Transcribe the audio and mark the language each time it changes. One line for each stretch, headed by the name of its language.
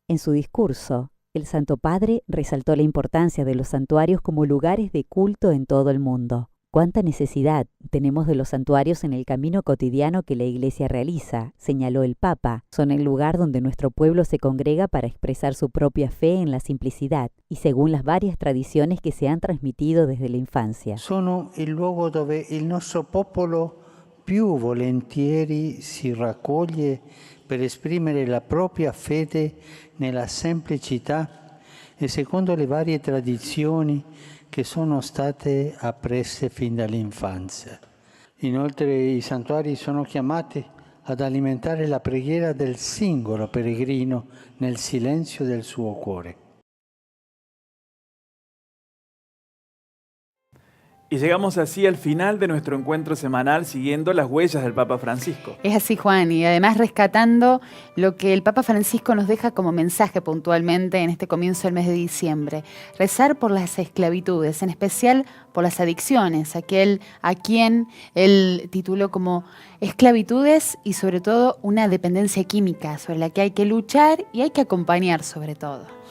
Spanish: En su discurso, el Santo Padre resaltó la importancia de los santuarios como lugares de culto en todo el mundo. Cuánta necesidad tenemos de los santuarios en el camino cotidiano que la Iglesia realiza, señaló el Papa. Son el lugar donde nuestro pueblo se congrega para expresar su propia fe en la simplicidad y según las varias tradiciones que se han transmitido desde la infancia.
Italian: Sono il luogo dove il nostro popolo più volentieri si raccoglie per esprimere la propria fede nella semplicità e secondo le varie tradizioni che sono state apprese fin dall'infanzia. Inoltre i santuari sono chiamati ad alimentare la preghiera del singolo peregrino nel silenzio del suo cuore.
Spanish: Y llegamos así al final de nuestro encuentro semanal siguiendo las huellas del Papa Francisco. Es así, Juan, y además rescatando lo que el Papa Francisco nos deja como mensaje puntualmente en este comienzo del mes de diciembre. Rezar por las esclavitudes, en especial por las adicciones, aquel a quien él tituló como esclavitudes y sobre todo una dependencia química sobre la que hay que luchar y hay que acompañar sobre todo.